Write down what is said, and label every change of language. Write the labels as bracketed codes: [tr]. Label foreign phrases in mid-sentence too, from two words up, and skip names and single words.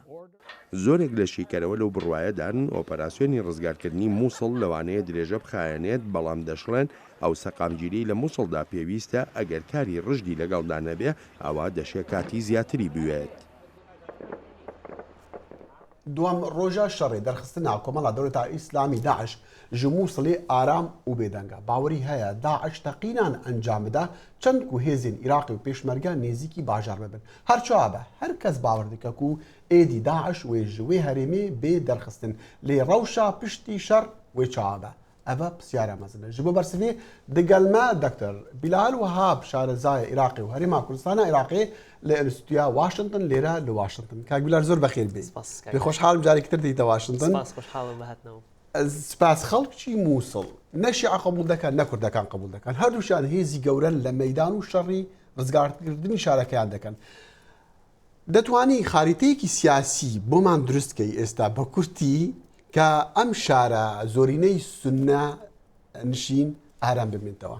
[ckb] زۆرێک لە شیکەرەوە لەو بڕوایەدان ئۆپەراسیۆنی ڕزگارکردنی مووسڵ لەوانەیە درێژە بخایەنێت بەڵام دەشڵێن ئەو سەقامگیری لە مووسڵدا پێویستە ئەگەر کاری ڕژدی لەگەڵدا نەبێ ئەوە دەشێت کاتی زیاتری بوێت. [ku] دوام ڕۆژە شەڕێ دەرخستنا کۆمەڵە دەوڵەتە ئیسلامی داعش ji Mosulê aram û bêdenga bawerî heye Daeş teqînan encam bide çend ku hêzên Iraqê û pêşmerge nêzîkî bajar bibin. Her çawa be her kes bawer dike ku êdî Daeş wê ji wê herêmê bê derxistin lê rewşa piştî şer wê çawa be. Ev pisyara mezin e. Ji bo bersivê digel me Dr. Bilal Wahab şarezaya Iraqê û Herêma Kurdistana Iraqê li Enstitûya Washington lêre li Washington. [ckb] Kak Bilal zor bexêr bê. Pê xweşhalim carekî tir dîte Washington. سپاس خەڵکی مووسڵ نەشیع قبول دەکەن نە کوردەکان قبول دەکەن هەردووشیان هێزی گەورە لە مەیدان و شەڕی ڕزگارکردنی شارەکەیان دەکەن دەتوانی خاریتەیەکی سیاسی بۆمان دروستکەی ئێستا بە کورتی کە ئەم شارە زۆرینەی سونە نشین ئارام ببێتەوە